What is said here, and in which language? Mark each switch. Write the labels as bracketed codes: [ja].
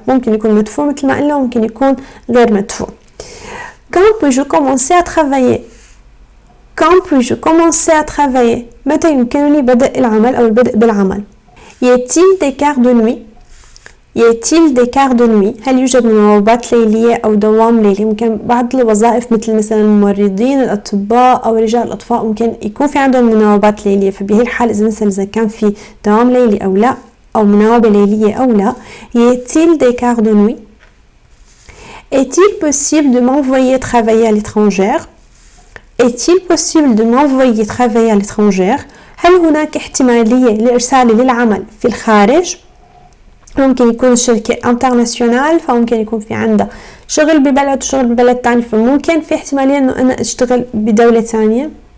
[ar] ممكن يكون مدفوع مثل ما قلنا ممكن يكون غير مدفوع. [fr] quand peux-je commencer à travailler. Quand puis-je commencer à travailler? [ar] متى يمكنني بدء العمل أو البدء بالعمل؟ [fr] Y a-t-il des quarts de nuit? Y a-t-il des quarts de nuit؟ [ar] هل يوجد مناوبات ليلية أو دوام ليلي؟ ممكن بعض الوظائف مثل مثلا الممرضين، الأطباء أو رجال الأطفاء ممكن يكون في عندهم مناوبات ليلية، فبهي الحال إذا كان في دوام ليلي أو لا أو مناوبة ليلية أو لا. [fr] Y a-t-il des quarts de nuit? Est-il possible de m'envoyer travailler à l'étranger? Est-il possible de m'envoyer travailler à l'étranger؟ [ar] هل هناك احتمالية لإرسالي للعمل في الخارج؟ ممكن يكون الشركة انترناسيونال، فممكن يكون في عندها شغل ببلد وشغل ببلد تاني، فممكن في احتمالية انه انا اشتغل بدولة تانية.